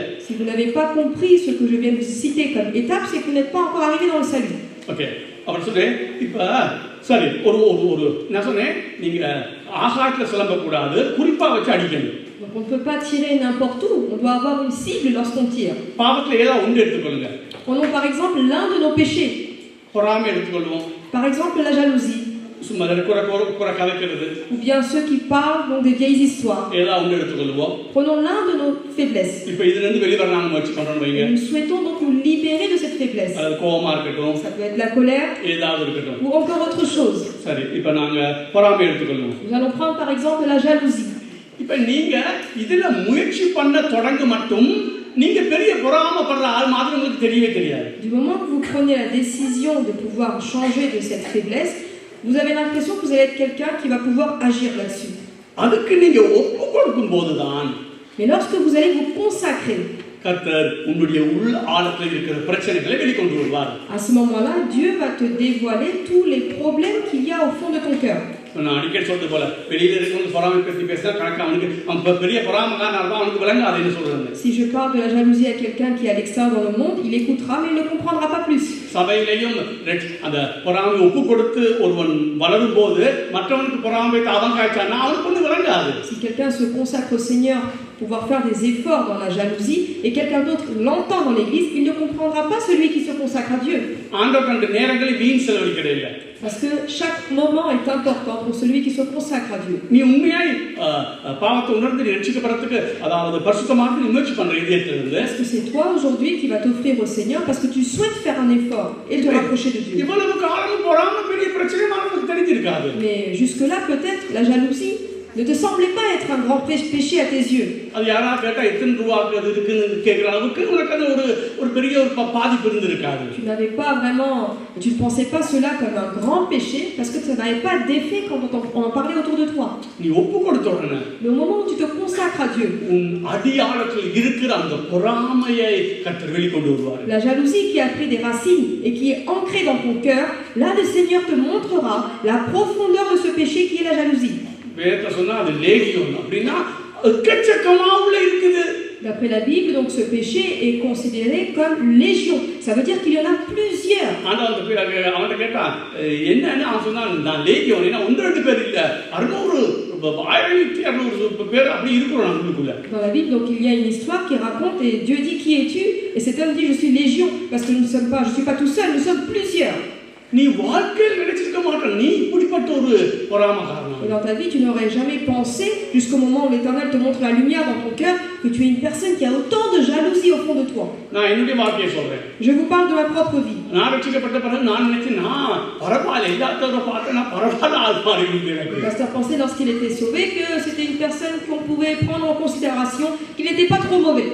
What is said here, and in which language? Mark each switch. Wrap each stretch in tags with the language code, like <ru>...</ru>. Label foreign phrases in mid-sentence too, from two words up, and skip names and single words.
<fr>Si vous n'avez pas compris ce que je viens de citer comme étape, c'est que vous n'êtes pas encore arrivé dans le salut.</fr> <ta>ஓகே, அப்புறம் சொல்றேன் இப்ப சரி ஒரு நான் சொன்னேன் நீங்க ஆகாயத்துல சிலம்ப கூடாது, குறிப்பா வச்சு அடிக்கணும்.</ta> <fr>Donc on ne peut pas tirer n'importe où, on doit avoir une cible lorsqu'on tire.</fr> <ta>பாவத்துல ஏதாவது ஒன்று எடுத்துக்கொள்ளுங்க.</ta> <fr>Prenons par exemple l'un de nos péchés.</fr> <ta>பொறாமை எடுத்துக்கொள்வோம்.</ta> <fr>Par exemple la jalousie.</fr> <ta>சும்மா குறை கதைக்கிறது.</ta> <fr>Ou bien ceux qui parlent donc des vieilles histoires.</fr> <ta>ஏதாவது ஒன்று எடுத்துக்கொள்வோம்.</ta> <fr>Prenons l'un de nos faiblesses.</fr> <ta>இப்போ இதுல இருந்து வெளிவர நாம முயற்சி பண்றோம் வைங்க.</ta> <fr>Nous souhaitons donc nous libérer de cette faiblesse.</fr> <ta>அது கோபமா இருக்கட்டும்.</ta> <fr>Ça peut être la colère.</fr> <ta>ஏதாவது இருக்கட்டும்.</ta> <fr>Ou encore autre chose.</fr> <ta>சரி, இப்போ நாங்க பொறாமை எடுத்துக்கொள்வோம்.</ta> <fr>Nous allons prendre par exemple la jalousie.</fr> <ta>இப்போ நீங்க இதுல முயற்சி பண்ண தொடங்க மட்டும் நீங்க பெரிய பொறாமைப்படுற ஆள் மாதிரி உங்களுக்கு தெரியவே தெரியாது.</ta> <fr>Du moment que vous prenez la décision de pouvoir changer de cette faiblesse, vous avez l'impression que vous allez être quelqu'un qui va pouvoir agir là-dessus.</fr> <ta>அதுக்கு நீங்க ஒப்பு கொடுக்கும் போதுதான்</ta> <fr>Mais lorsque vous allez vous consacrer,</fr> <ta>கர்த்தர் உங்களுடைய உள் ஆழத்தில் இருக்கிற பிரச்சனைகளை வெளிக்கொண்டு வருவார்.</ta> <fr>à ce moment-là, Dieu va te dévoiler tous les problèmes qu'il y a au fond de ton cœur.</fr> <ta>நான் அடிக்கடி சொல்றது போல வெளியில இருக்கவங்க பொறாமை பற்றி பேசினா கணக்கு அவனுக்கு பெரிய பொறாமைக்காரனா இருப்பான், அவனுக்கு விளங்காதுன்னு சொல்றது.</ta> <fr>Si je parle de la jalousie à quelqu'un qui est à l'extérieur dans le monde, il écoutera mais il ne comprendra pas plus.</fr> <ta>சபையிலேயும் அந்த பொறாமை ஒப்பு கொடுத்து ஒருவன் வளரும் போது மற்றவனுக்கு பொறாமை அவன் காய்ச்சானா அவனுக்கு ஒன்றும் விளங்காது.</ta> <fr>Si quelqu'un se consacre au Seigneur pour pouvoir faire des efforts dans la jalousie et quelqu'un d'autre l'entend dans l'église, il ne comprendra pas celui qui se consacre à Dieu.</fr> <ta>ஆண்டவர் அந்த நேரங்களை வீண் செலவழிக்கவே இல்லை.</ta> <fr>Parce que chaque moment est important pour celui qui se consacre à Dieu.</fr> <ta>நீ உண்மையாய் பாவத்தை உணர்ந்து ரட்சிக்கப்படுறதுக்கு அதாவது பரிசுத்தமாக நீ முயற்சி பண்ற இதயத்திலிருந்து.</ta> <fr>Est-ce que c'est toi aujourd'hui qui va t'offrir au Seigneur parce que tu souhaites faire un effort et te rapprocher de Dieu?</fr> <ta>இவ்வளவு காலம் பொறாமை பெரிய பிரச்சனை நமக்கு தெரிஞ்சிருக்காது.</ta> <fr>Mais jusque-là peut-être la jalousie ne te semblait pas être un grand péché à tes yeux.</fr> <ta>அது யாரா கேட்டா எத்தனை ரூபாய்க்கு அது இருக்குன்னு கேக்குற அளவுக்கு உனக்கு அது ஒரு பெரிய ஒரு பாதிப்பு இருந்திருக்காது.</ta> <fr>Tu n'avais pas vraiment, tu ne pensais pas cela comme un grand péché parce que ça n'avait pas d'effet quand on en parlait autour de toi.</fr> <ta>நீ ஒப்பு கொடுத்த உடனே</ta> <fr>Mais au moment où tu te consacres à Dieu,</fr> <ta>உன் அடியாழத்தில் இருக்கிற அந்த பொறாமையை கர்த்தர் வெளிக்கொண்டு வருவார்.</ta> <fr>la jalousie qui a pris des racines et qui est ancrée dans ton cœur, là le Seigneur te montrera la profondeur de ce péché qui est la jalousie.</fr> <ta>வேதத்தை சொன்னா அது லேகியம் அப்படின்னா எக்கச்சக்கமா உள்ள இருக்குது.</ta> <fr>D'après la Bible, donc ce péché est considéré comme légion. Ça veut dire qu'il y en a plusieurs.</fr> <ta>அவன்கிட்ட கேட்டான் என்னன்னு அவன் சொன்னான், நான் லேகியம் ஏன்னா 1-2 பேர் இல்ல 1600 பேர் அப்படி இருக்கிறோம் நம்மளுக்குள்ள.</ta> <fr>Dans la Bible, donc il y a une histoire qui raconte et Dieu dit qui es-tu? Et cet homme dit je suis légion parce que je suis pas tout seul, nous sommes plusieurs.</fr> <ta>நீ வாழ்க்கையில் நினைச்சிருக்க மாட்டேன் நீ இப்படிப்பட்ட ஒரு பொறாமைக்காரன்.</ta> <fr>Et dans ta vie, tu n'aurais jamais pensé, jusqu'au moment où l'Éternel te montre la lumière dans ton cœur, que tu es une personne qui a autant de jalousie au fond de toi.</fr> <ta>நான் என்னுடைய வாழ்க்கையை சொல்றேன்.</ta> <fr>Je vous parle de ma propre vie.</fr> <ta>நான் ரட்சிக்கப்பட்ட பிறகு நான் நினைச்சேன் நான் பரவாயில்லை எல்லாத்தோட பார்த்து நான் பரவாயில்ல ஆள் மாறி இருந்தேன்.</ta> <fr>Le pasteur pensait lorsqu'il était sauvé que c'était une personne qu'on pouvait prendre en considération, qu'il n'était pas trop mauvais.</fr>